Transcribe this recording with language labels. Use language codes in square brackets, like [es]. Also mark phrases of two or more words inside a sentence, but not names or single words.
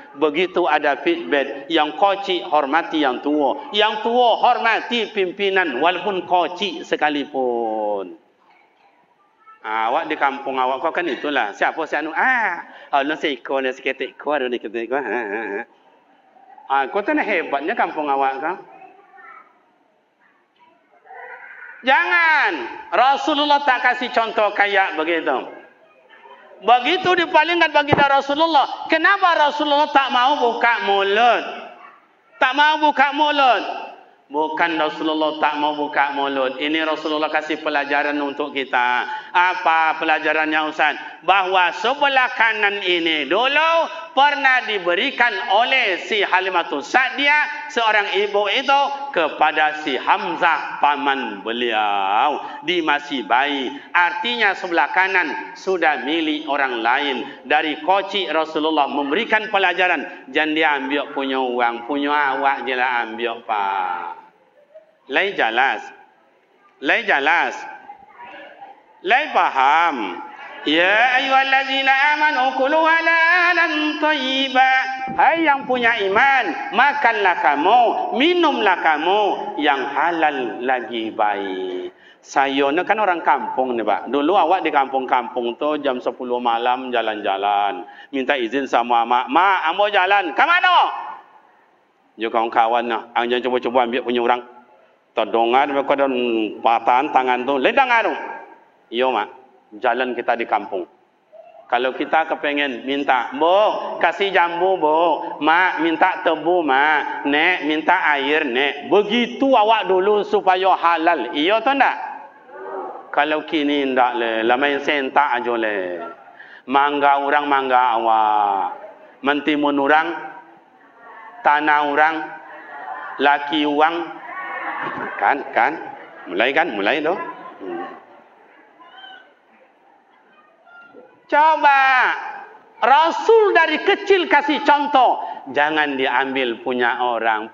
[id] Begitu ada feedback, yang kocik hormati yang tua, yang tua hormati pimpinan walaupun kocik sekalipun. Awak di kampung awak kau kan itulah. Siapa si anu? [min] Allah seiko ni seketik kau ada diketik kau. Kau tu hebatnya kampung awak kau. [id] Jangan. Rasulullah tak kasih contoh kayak begitu. Begitu dipalingkan baginda Rasulullah. Kenapa Rasulullah tak mau buka mulut? Bukan Rasulullah tak mau buka mulut. Ini Rasulullah kasih pelajaran untuk kita. Apa pelajarannya Ustaz? Bahwa sebelah kanan ini dulu pernah diberikan oleh si Halimatus Sa'diyah, seorang ibu itu, kepada si Hamzah paman beliau di masih bayi. Artinya sebelah kanan sudah milik orang lain. Dari kocik Rasulullah memberikan pelajaran. Jangan dia ambil punya uang, punya awak je lah ambil pak. [min] Lai jelas. Lai paham. [ar] يا أيها الذين آمنوا كلوا حلالا طيبا. [id] Hai yang punya iman, makanlah kamu, minumlah kamu yang halal lagi baik. Saya ni kan orang kampung ni pak. Dulu awak di kampung-kampung tu jam 10 malam jalan-jalan. Minta izin sama mak. Mak, [min] ambo jalan. [id] Ke mana? Ya kawan-kawan lah. Jangan coba-coba ambil punya orang. Terdongan mereka dan patahan tangan tu. Ledang tu. Iya mak. Jalan kita di kampung. Kalau kita kepengen minta, bu, kasih jambu bu, mak minta tebu mak, nek minta air nek. Begitu awak dulu supaya halal. [min] Iya tu ndak? Kalau kini ndak le, lamai sentak aja le. Mangga orang mangga awak. [id] Mentimun orang, tanah orang, laki uang. Kan? Mulai tu. Coba Rasul dari kecil kasih contoh, jangan diambil punya orang.